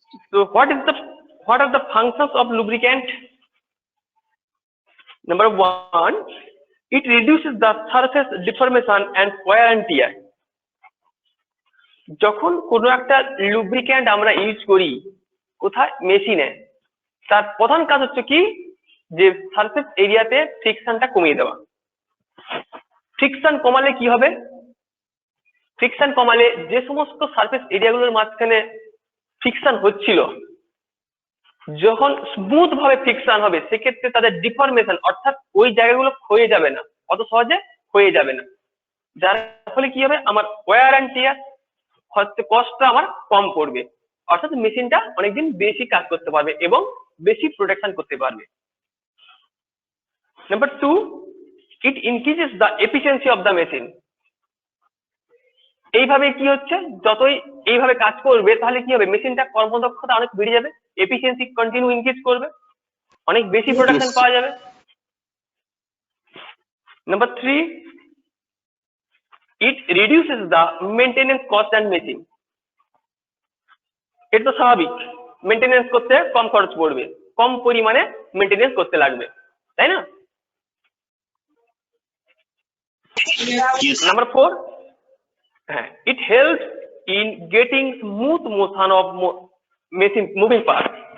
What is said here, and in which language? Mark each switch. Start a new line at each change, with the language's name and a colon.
English: so what are the functions of lubricant? Number one, it reduces the surface deformation and wear and tear.
Bangla: যখন কোনো একটা lubricant আমরা use করি কোথায়, মেশিনে, তার প্রধান কাজ হচ্ছে কি, যে সারফেস এরিয়াতে ফ্রিকশনটা কমিয়ে দেওয়া। ফ্রিকশন কমালে কি হবে? ফ্রিকশন কমালে যে সমস্ত সারফেস এরিয়াগুলোর মাঝখানে ফ্রিকশন হচ্ছিল, যখন স্মুথ ভাবে ফ্রিকশন হবে, সেক্ষেত্রে তাদের ডিফরমেশন, অর্থাৎ ওই জায়গাগুলো ক্ষয়ে যাবে না, অত সহজে ক্ষয়ে যাবে না, যার ফলে কি হবে, আমার ওয়্যার অ্যান্ড টিয়ার কস্টটা আমার কম পড়বে, অর্থাৎ মেশিনটা অনেকদিন বেশি কাজ করতে পারবে এবং বেশি প্রোটেকশন করতে পারবে।
English: Number two, it increases the efficiency of the machine.
Bangla: এইভাবে কি হচ্ছে, যতই এইভাবে কাজ করবে তাহলে কি হবে, মেশিনটা কর্মদক্ষতা অনেক বেড়ে যাবে, এফিসিয়েন্সি কন্টিনিউ ইনক্রিজ করবে, অনেক বেশি প্রোডাকশন পাওয়া যাবে।
English: Number three, it reduces the maintenance cost and machine.
Bangla: এটা তো স্বাভাবিক, মেইনটেনেন্স করতে কম খরচ পড়বে, কম পরিমাণে মেইনটেনেন্স করতে লাগবে, তাই না?
English: Number four, it helps in getting smooth motion of machine moving parts.